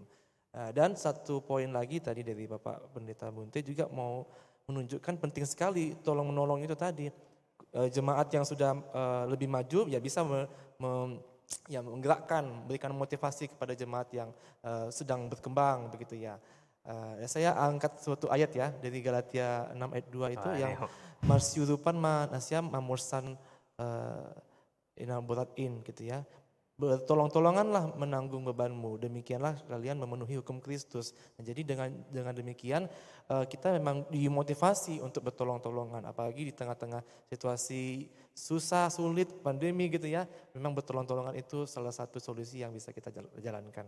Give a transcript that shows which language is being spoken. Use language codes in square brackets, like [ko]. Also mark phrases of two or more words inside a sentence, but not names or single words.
[id] Dan satu poin lagi tadi dari Bapak Pendeta Bunte juga mau menunjukkan penting sekali tolong menolong itu tadi. Jemaat yang sudah lebih maju ya bisa menggerakkan, memberikan motivasi kepada jemaat yang sedang berkembang begitu ya. Saya angkat suatu ayat ya dari Galatia 6 ayat 2 itu yang [bts] marsyurupan nasyam mamursan inaburatin [id] gitu ya. Bertolong-tolonganlah menanggung bebanmu, demikianlah kalian memenuhi hukum Kristus. Nah, jadi dengan demikian kita memang dimotivasi untuk bertolong-tolongan, apalagi di tengah-tengah situasi susah, sulit, pandemi gitu ya. Memang bertolong-tolongan itu salah satu solusi yang bisa kita jalankan.